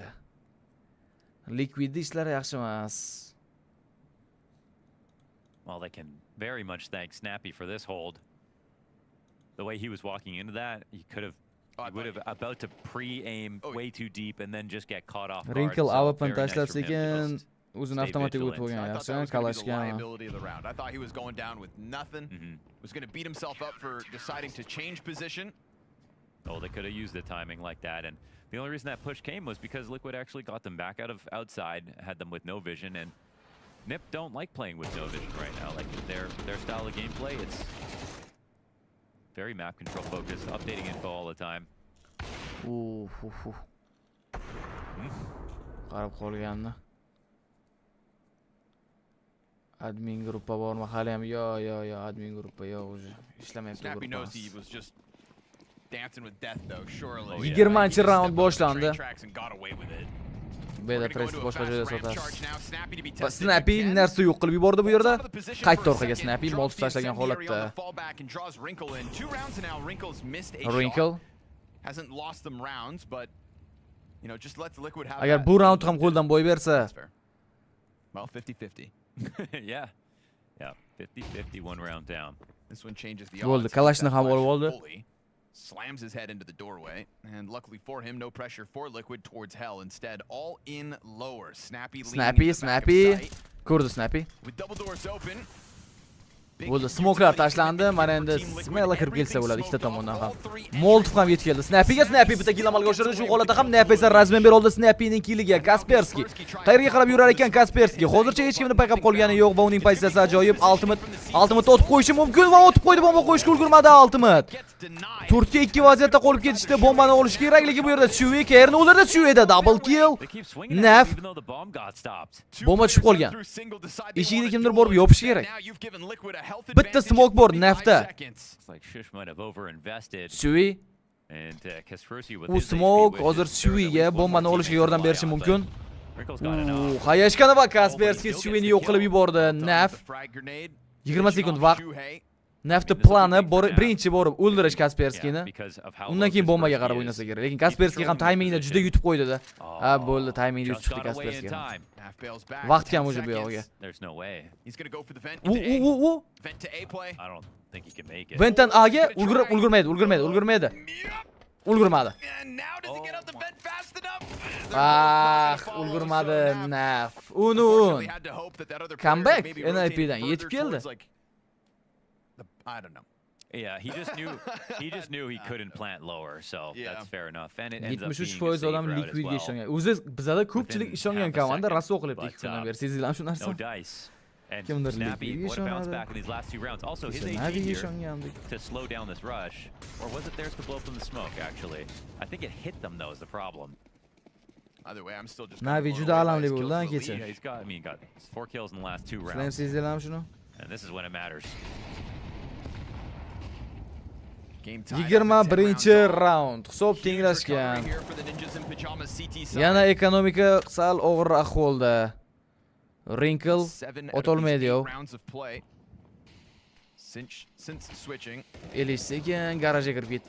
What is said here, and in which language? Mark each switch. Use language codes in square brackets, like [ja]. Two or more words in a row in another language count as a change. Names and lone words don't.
[uz] Liquid ishlari yaxshi emas. [en] Well, they can very much thank Snappy for this hold. The way he was walking into that, he would have about to pre-aim way too deep and then just get caught off guard. Rinkle So [uz] avapni [en] very nice [uz] tashlab [en] from him to [uz] sekin [en] just [uz] o'zini [en] stay [uz] avtomatik [en] vigilant. [uz] o'tib olgan [en] I thought [uz] yaxshi. [en] that was going to be the [uz] Kalashga. [en] liability of the round. I thought he was going down with nothing. Was going to beat himself up for deciding to change position. Oh, they could have used the timing like that. And the only reason that push came was because Liquid actually got them back out of outside, had them with no vision, and Nip don't like playing with no vision right now. Like their style of gameplay, it's very map control focused, updating info all the time. [uz] Qarab qolganni. Admin gruppa bormi? Hali ham yo, admin gruppa yo уже ishlamayapti. [en] Snappy knows he was just dancing with death though, surely. [uz] 20 round boshlandi. Beda [en] We're gonna go press into a [uz] boshqa [en] fast [uz] joyda [en] ramp [uz] sotasiz. [en] charge now. Snappy to be [uz] Va [en] tested Snappy again. [uz] narsa yo'q qilib yubordi bu yerda. [en] Out of the position [uz] Qaytdi [en] first [uz] orqaga [en] again. Snappy, Drops [uz] molotov [en] the [uz] tashlagan [en] incendiary on [uz] holatda. [en] the fallback and draws Wrinkle in. 2 rounds now. Wrinkle's missed a Wrinkle. shot. Hasn't lost them rounds, but you know, just lets Liquid have [uz] Agar [en] that. [uz] bu round ham qo'ldan boy bersa, [en] That's fair. Well, 50-50. Yeah. 50-50, 1 round down. This one changes the [uz] Bo'ldi, [en] odds. [uz] Kalashni ham [en] Flash [uz] olib oldi. [en] fully slams his head into the doorway, and luckily for him, no pressure for Liquid towards hell. Instead, all in lower. Snappy leaning Snappy, in the back of Snappy. sight. [uz] Ko'rdi Snappy. With double doors open. Bo'ldi, smokelar tashlandi. Mana endi smella kirib kelsa bo'ladi ikkita tomondan ham. Molotov ham yetib keldi. Snappy bitta kill amalga oshirdi. Shu holatda ham Nap esa razmen ber oldi Snappyning killiga. Kaspersky qayerga qarab yurar ekan Kaspersky? Hozircha hech kimni payqab qolgani yo'q va uning pozitsiyasi ajoyib. Ultimate otib qo'yishi mumkin va otib qo'ydi, bomba qo'yishga ulgurmadi Ultimate. Turkiya 2 vaziyatda qolib ketishdi. Bombani olish kerakligi bu yerda Sui Kern o'ldirdi. Suida double kill. [en] They keep swinging Naf. at it even though the bomb got stopped. [uz] Bomba tushib qolgan. Eshigini kimdir borib yopishi kerak. Bitta smoke bor Nafda. [en] It's like Shish might have over-invested. Sui And Kaspersky with [uz] u [en] his smoke HP [uz] hozir [en] wishes, there [uz] Suiga [en] was one [uz] bombani [en] more [uz] olishga [en] teammate [uz] yordam [en] to [uz] berishi [en] rely on, [uz] mumkin. [en] but Wrinkle's got enough. [uz] Hayashkani va Kaspersky Suini yo'q qilib yubordi. Naf 20 sekund vaqt. Nafti plani birinchi borib o'ldirish Kasperskyni. Undan keyin bombaga qarab o'ynasa kerak. Lekin Kaspersky ham taymingni juda yutib qo'ydi-da. Ha, bo'ldi, taymingni yutib chiqdi Kaspersky. Vaqt kam o'zi bu yog'iga. [en] There's no way. He's going to go for the vent. [uz] U [en] Vent to A play. I don't think he can make it. [uz] Ventdan A'ga ulgurmaydi. Ulgurmadi. [en] And now does he get out the vent fast enough? [uz] Ulgurmadi Naf. [en] Unfortunately, had to hope that other player Comeback maybe NIP rotated [uz] dan yetib [en] further [uz] keldi. [en] towards, like, I don't know. Yeah, he just knew he couldn't plant lower, so Yeah. that's fair enough. And it ends up 73% being a safe [uz] odam [en] route as [uz] Liquidga [en] well. [uz] ishongan. O'zi bizada ko'pchilik [en] Within [uz] ishongan [en] half a [uz] komanda [en] second, [uz] raso qilibdi [en] but, [uz] 2 kundan beri. Sezinglarmi shu narsa? [en] No dice. And [uz] Kimdir [en] Snappy, [uz] Liquidga [en] what a bounce [uz] ishonadi. [en] back in these last 2 rounds. Also, his [uz] Naviga [en] AG here [uz] ishongandik. [en] to slow down this rush. Or was it theirs to blow up in the smoke, actually? I think it hit them, though, is the problem. Either way, I'm still just Navi blown [uz] juda [en] away by [uz] alamli [en] his [uz] bo'ldi, [en] kills to the [uz] kecha. [en] lead. Yeah, he got 4 kills in the last 2 [uz] Sizlar ham [en] rounds. [uz] sezinglarmi shuni? [en] And this is when it matters. [uz] 21-raund. Hisob tenglashgan. Yana ekonomika sal og'ir ahvolda. Wrinkle o'tolmaydi-yu. Elishsekin garajga kirib ketdi.